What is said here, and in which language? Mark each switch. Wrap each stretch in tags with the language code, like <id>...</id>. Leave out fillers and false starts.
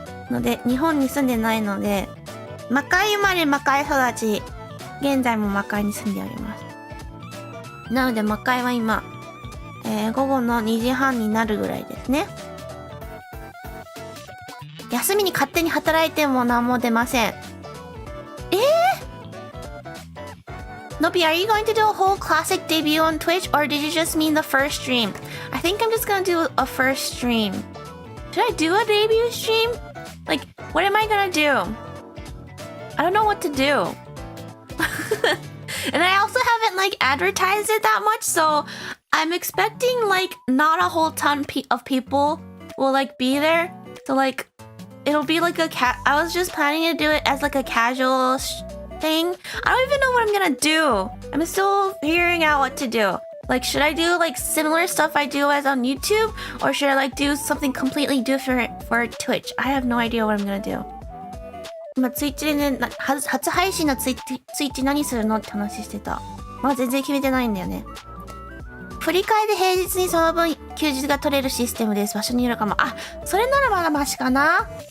<ja>ので、日本に住んでないので、魔界生まれ魔界育ち、現在も魔界に住んでおります。なので魔界は今、午後の2時半になるぐらいですね。休みに勝手に働いても何も出ません。</ja> <en>Nobi, are you going to do a whole classic debut on Twitch, or did you just mean the first stream? I think I'm just gonna do a first stream. Should I do a debut stream? Like, what am I gonna do? I don't know what to do. And I also haven't, like, advertised it that much, so I'm expecting, like, not a whole ton of people will, like, be there. So, like, it'll be like I was just planning to do it as, like, a casual thing. I don't even know what I'm gonna do. I'm still figuring out what to do. Like, should I do, like, similar stuff I do as on YouTube? Or should I, like, do something completely different for Twitch? I have no idea what I'm gonna do.</en> <ja>今、ツイッチでね、初配信のツイッチ何するのって話してた。まだ全然決めてないんだよね。振り替えで平日にその分休日が取れるシステムです。場所によるかも。それならまだマシかな。</ja>